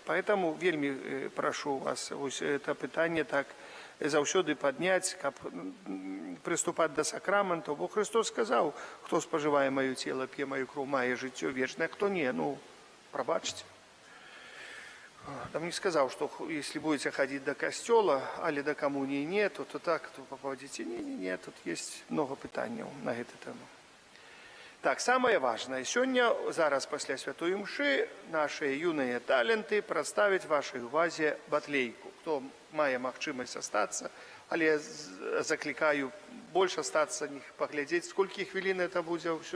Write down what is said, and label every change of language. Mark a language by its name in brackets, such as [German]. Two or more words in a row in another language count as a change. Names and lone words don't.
[Belarusian] Поэтому вельмі прашу вас вось это пытанне так заўсёды падняць, каб прыступаць да сакраментаў, бо Христос сказаў, хто спажывае маё цела, п'е маю кроў, мае жыццё вечнае, хто не, прабачце. Там не сказаў, што [Russian] если будете ходить [Belarusian] до касцёла, але до камуніі не, то так, то попадзеце. Не, тут [Russian] есть много [Belarusian] пытанняў на гэту тэму. Так, самае важнае. Сёння, зараз пасля святой імшы, нашыя юныя таленты прадставяць вашай увазе батлейку. Хто мае магчымасць астацца, але заклікаю больш астацца, паглядзець, сколькі хвілін это будзе ўсё.